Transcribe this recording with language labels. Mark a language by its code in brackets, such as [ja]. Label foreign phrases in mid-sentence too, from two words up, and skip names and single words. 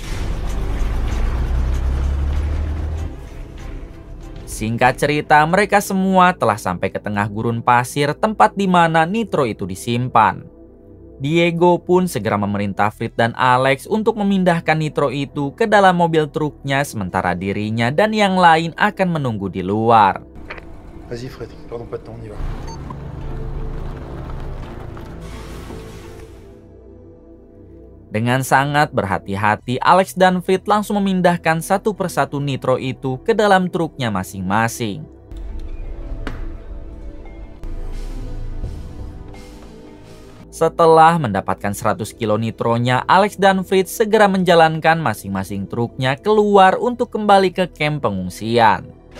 [id] Singkat cerita, mereka semua telah sampai ke tengah gurun pasir tempat di mana nitro itu disimpan. Diego pun segera memerintah Fritz dan Alex untuk memindahkan nitro itu ke dalam mobil truknya sementara dirinya dan yang lain akan menunggu di luar. [fr] Vas-y Fred, perdons pas de temps, on y va. [id] Dengan sangat berhati-hati, Alex dan Fritz langsung memindahkan 1 persatu nitro itu ke dalam truknya masing-masing. Setelah mendapatkan 100 kilo nitronya, Alex dan Fritz segera menjalankan masing-masing truknya keluar untuk kembali ke kamp pengungsian.